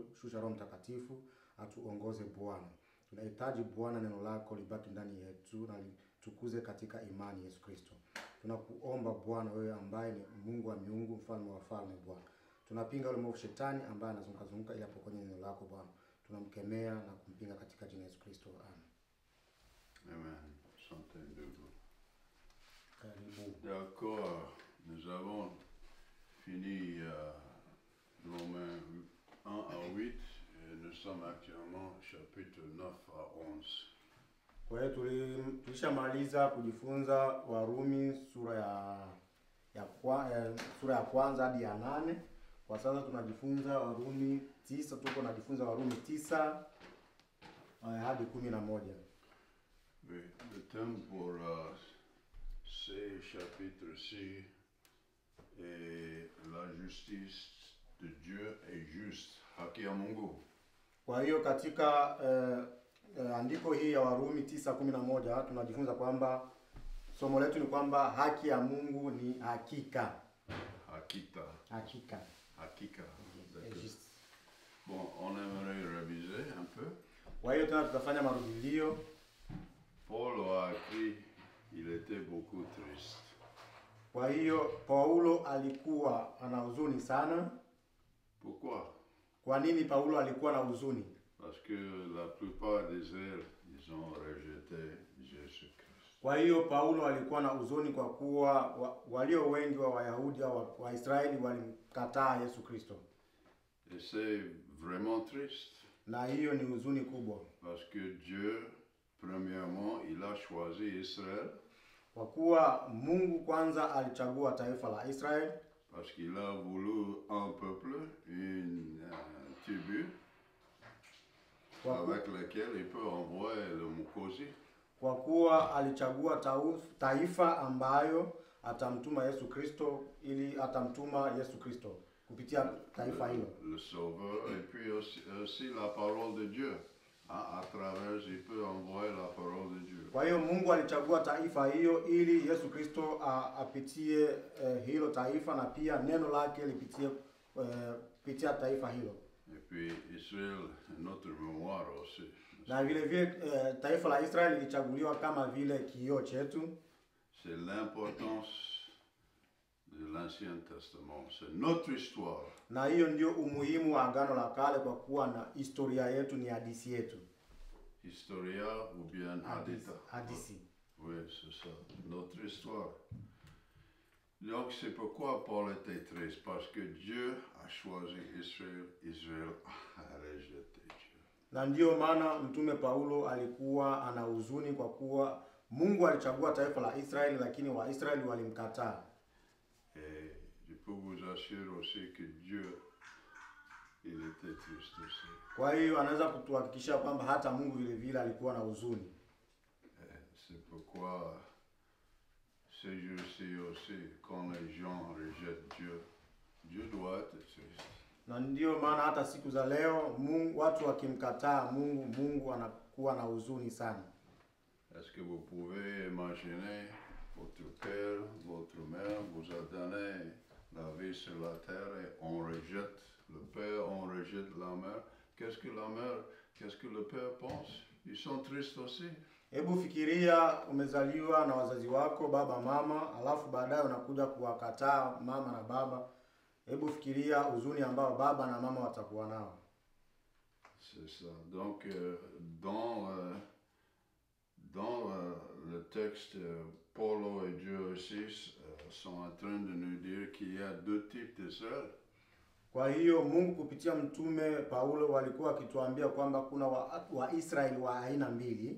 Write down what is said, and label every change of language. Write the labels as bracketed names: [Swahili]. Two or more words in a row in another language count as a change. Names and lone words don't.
[Swahili] Shusha Roho Mtakatifu atuongoze Bwana. Tunahitaji Bwana neno lako libaki ndani yetu na tukuze katika imani Yesu Kristo. Tunakuomba Bwana, wewe ambaye ni Mungu wa miungu, mfalme wa falme Bwana. Tunapinga ule mwovu shetani ambaye anazunguka ili apokonye neno lako Bwana. Tunamkemea na kumpinga katika jina Yesu Kristo. Amen. [French] Amen. Chantez debout. [Swahili] Karibu. [French] D'accord, nous avons fini Romains 1 à 8 et nous sommes actuellement chapitre 9 à 11. [Swahili] Kwa hiyo tulishamaliza kujifunza Warumi sura ya kwanza hadi ya 8. Kwa sasa tunajifunza Warumi 9, tuko najifunza Warumi 9 hadi 11. [French] Oui, le thème pour ces chapitres-ci est la justice de Dieu est juste. [Swahili] Haki ya Mungu. Kwa hiyo katika andiko hii ya Warumi 9:11 tunajifunza kwamba somo letu ni kwamba haki ya Mungu ni hakika. Hakika. [French] Bon, on aimerait réviser un peu. [Swahili] Kwa hiyo tutafanya marudilio. [French] Paul a écrit, il était beaucoup triste. [Swahili] Kwa hiyo Paulo alikuwa ana huzuni sana. [French] Pourquoi? [Swahili] Kwa nini Paulo alikuwa na huzuni? [French] Parce que la plupart des Israéliens, ils ont rejeté Jésus Christ. [Swahili] Kwa hiyo Paulo alikuwa na huzuni kwa kuwa walio wengi wa Wayahudi au Waisraeli walimkataa Yesu Kristo. [French] Et c'est vraiment triste. [Swahili] Na hiyo ni huzuni kubwa. [French] Parce que Dieu, premièrement, il a choisi Israël. [Swahili] Kwa kuwa Mungu kwanza alichagua taifa la Israeli. [French] Parce qu'il a voulu un peuple, une tribu, avec laquelle il peut envoyer le Mwokozi. [Swahili] Kwa kuwa alichagua taifa ambayo atamtuma Yesu Kristo, ili atamtuma Yesu Kristo kupitia taifa hilo. [French] Le sauveur, et puis aussi la parole de Dieu. À travers, il peut envoyer la parole de Dieu. [Swahili] Kwa hiyo Mungu alichagua taifa hiyo ili Yesu Kristo apitie hilo taifa, na pia neno lake lipitie kupitia taifa hilo. [French] Et puis Israël, notre mémoire aussi. [Swahili] Na vile taifa la Israeli lilichaguliwa kama vile kioo chetu. [French] C'est l'importance de l'Ancien Testament, c'est notre histoire. [Swahili] Na hiyo ndio umuhimu wa Agano la Kale, kwa kuwa na historia yetu ni hadithi yetu. [French] Historia ou bien [Swahili] Hadithi. [French] Oui, c'est ça, notre histoire. Donc c'est pourquoi Paul était triste, parce que Dieu a choisi Israël, Israël a rejeté Dieu. [Swahili] Na ndio maana mtume Paulo alikuwa ana huzuni kwa kuwa Mungu alichagua taifa la Israeli, lakini Waisraeli walimkataa. [French] Et je peux vous assurer aussi que Dieu, il était triste aussi. [Swahili] Kwa hiyo anaweza kutuhakikishia kwamba hata Mungu vile vile alikuwa na huzuni. [French] C'est pourquoi ces jours-ci aussi, quand les gens rejettent Dieu, Dieu doit être triste. [Swahili] Na ndio maana hata siku za leo watu wakimkataa Mungu kuwa na huzuni sana. [French] Est-ce que vous pouvez imaginer votre père, votre mère vous a donné la vie sur la terre et on rejette le père, on rejette la mère. Qu'est-ce que la mère, qu'est-ce que le père pense? Ils sont tristes aussi. [Swahili] Hebu fikiria umezaliwa na wazazi wako baba mama, alafu baadaye unakuja kuwakataa mama na baba. Hebu fikiria huzuni ambao baba na mama watakuwa nao. [French] C'est ça. Donc dans le texte, Paulo et Dieu aussi sont en train de nous dire qu'il y a deux types de sœurs. [Swahili] Kwa hiyo Mungu kupitia mtume Paulo walikuwa wakituambia kwamba kuna Waisraeli wa aina mbili.